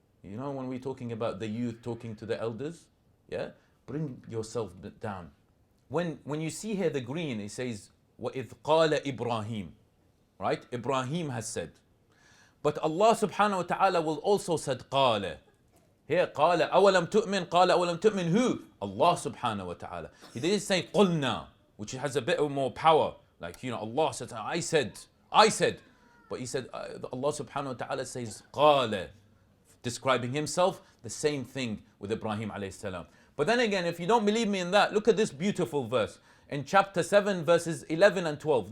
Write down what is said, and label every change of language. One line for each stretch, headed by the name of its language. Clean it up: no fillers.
English: When we're talking about the youth talking to the elders, yeah, bring yourself down. When you see here the green, it says,
Arabic: وَإِذْ قَالَ إِبْرَاهِيمُ.
English: Right? Ibrahim has said. But Allah subhanahu wa ta'ala will also said قَالَ.
Arabic: Here, قَالَ أَوَلَمْ تُؤْمِنْ. قَالَ أَوَلَمْ تُؤْمِنْ who?
English: Allah subhanahu wa ta'ala. He didn't say قُلْنَا, which has a bit more power. Like, Allah said, I said. But he said, Allah subhanahu wa ta'ala says قَالَ, describing himself, the same thing with Ibrahim alayhi salam. But then again, if you don't believe me in that, look at this beautiful verse. In chapter 7, verses 11 and 12.